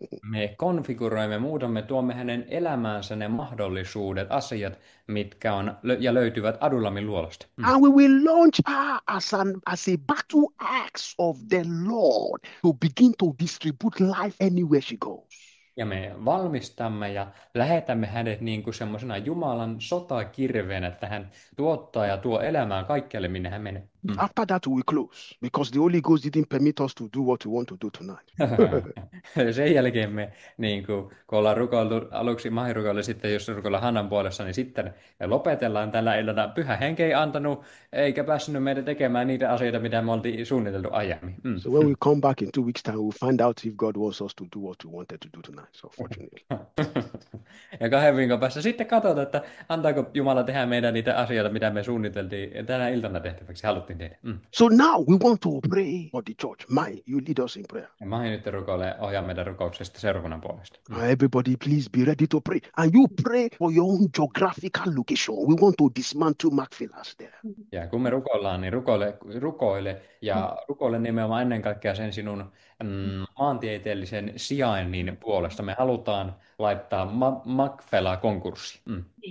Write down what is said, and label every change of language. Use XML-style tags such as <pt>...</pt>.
<fi>Me konfiguroimme, muutamme, tuomme hänen elämäänsä ne mahdollisuudet, asiat, mitkä on ja löytyvät Adulamin luolasta.</fi> <en>And we will launch her as a battle axe of the Lord to begin to distribute life anywhere she goes.</en> <fi>Ja me valmistamme ja lähetämme hänet niin kuin semmoisena Jumalan sotakirveen, että hän tuottaa ja tuo elämään kaikkialle, minne hän menee.</fi> <en>After that we close, because the Holy Ghost didn't permit us to do what we want to do tonight.</en> <fi>Sen jälkeen me, niin kun ollaan rukoiltu aluksi Mahi-rukoille, sitten jos rukoillaan Hannan puolessa, niin sitten me lopetellaan tällä illalla. Pyhä Henki ei antanut, eikä päässyt meitä tekemään niitä asioita, mitä me oltiin suunniteltu aiemmin.</fi> <en>So when we come back in 2 weeks' time, we'll find out if God wants us to do what we wanted to do tonight. So fortunately.</en> <fi>Ja 2 viikon päästä sitten katsotaan, että antaako Jumala tehdä meidän niitä asioita, mitä me suunniteltiin tänä iltana tehtäväksi, haluttiin tehdä.</fi> <en>So now we want to pray for the church. Mai, you lead us in prayer.</en> <fi>Ja Mahi nyt rukoilee, ohjaa meidän rukouksesta seurakunnan puolesta.</fi> <en>Everybody please be ready to pray. And you pray for your own geographical location. We want to dismantle Macphilas there.</en> <fi>Ja kun me rukoillaan, niin rukoile ja rukoile nimenomaan ennen kaikkea sen sinun maantieteellisen sijainnin puolesta. Me halutaan laittaa Macphela konkurssiin.</fi>